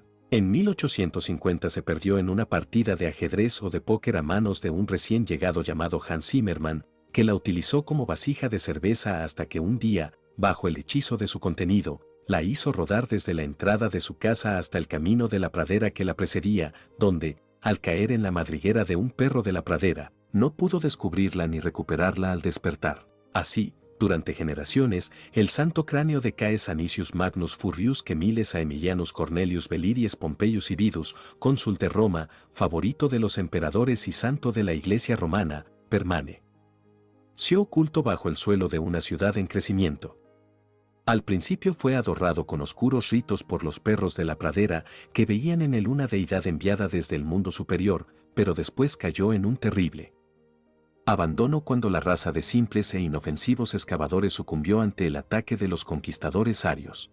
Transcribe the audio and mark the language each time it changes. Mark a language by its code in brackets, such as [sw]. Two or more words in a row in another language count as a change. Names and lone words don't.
[es] En 1850 se perdió en una partida de ajedrez o de póker a manos de un recién llegado llamado Hans Zimmermann, que la utilizó como vasija de cerveza hasta que un día, bajo el hechizo de su contenido, la hizo rodar desde la entrada de su casa hasta el camino de la pradera que la precedía, donde, al caer en la madriguera de un perro de la pradera, no pudo descubrirla ni recuperarla al despertar. Así, durante generaciones, el santo cráneo de Caes Anicius Magnus Furius Quemiles Aemilianus Cornelius Veliries Pompeius Ibidus, cónsul de Roma, favorito de los emperadores y santo de la Iglesia romana, permane. Se oculto bajo el suelo de una ciudad en crecimiento. Al principio fue adorado con oscuros ritos por los perros de la pradera que veían en él una deidad enviada desde el mundo superior, pero después cayó en un terrible abandono cuando la raza de simples e inofensivos excavadores sucumbió ante el ataque de los conquistadores arios.